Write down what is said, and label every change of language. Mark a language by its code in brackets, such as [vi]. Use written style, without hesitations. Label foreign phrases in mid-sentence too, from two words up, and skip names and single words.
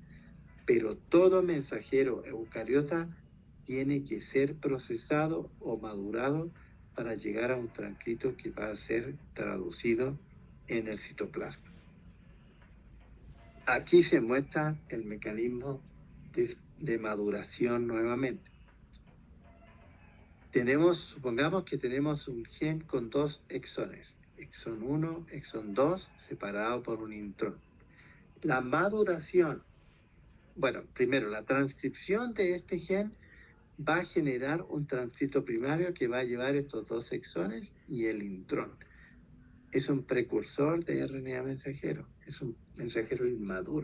[es] Pero todo mensajero eucariota tiene que ser procesado o madurado para llegar a un transcrito que va a ser traducido en el citoplasma. Aquí se muestra el mecanismo de maduración nuevamente. Supongamos que tenemos un gen con 2 exones, exón 1, exón 2, separado por un intrón. La maduración, primero la transcripción de este gen va a generar un transcrito primario que va a llevar estos 2 exones y el intrón. Es un precursor de RNA mensajero, es un mensajero inmaduro.